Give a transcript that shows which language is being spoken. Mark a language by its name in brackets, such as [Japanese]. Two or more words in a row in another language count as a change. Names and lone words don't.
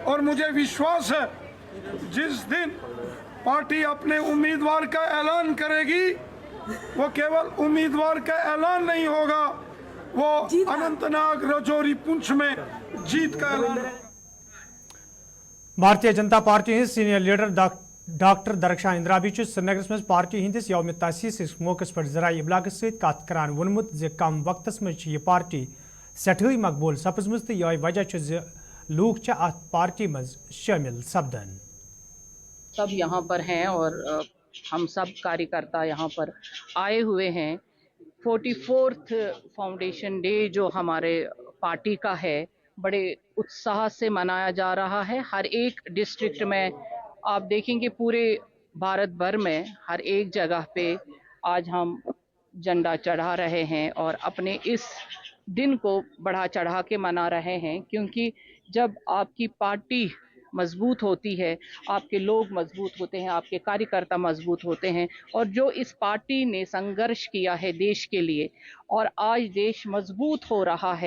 [Hindi] और मुझे विश्वास है जिस दिन पार्टी अपने उम्मीदवार का ऐलान करेगी, वो केवल उम्मीदवार का ऐलान नहीं होगा, वो अनंतनाग राजौरी पुंछ में जीत का ऐलान है। [Kashmiri] भारतीय जनता पार्टी [English] senior leader [Kashmiri] डॉक्टर दरख्शान इंदिरा भी श्रीनगर में पार्टी हंदिस यौम तसीस मौके पर जराये इबलाग सत करान वोनमुत ज कम वक्तस में यह पार्टी सठई मकबूल सपजम तो यह वजह लूक अत पार्टी मज शामिल सपदन। [Hindi] सब यहाँ पर हैं और हम सब कार्यकर्ता यहाँ पर आए हुए हैं। [English] 44th foundation day [Hindi] जो हमारे पार्टी का है, बड़े उत्साह से मनाया जा रहा है। हर एक डिस्ट्रिक्ट में आप देखेंगे, पूरे भारत भर में हर एक जगह पे आज हम झंडा चढ़ा रहे हैं और अपने इस दिन को बढ़ा चढ़ा के मना रहे हैं, क्योंकि जब आपकी पार्टी मजबूत होती है, आपके लोग मजबूत होते हैं, आपके कार्यकर्ता मजबूत होते हैं, और जो इस पार्टी ने संघर्ष किया है देश के लिए और आज देश मजबूत हो रहा है।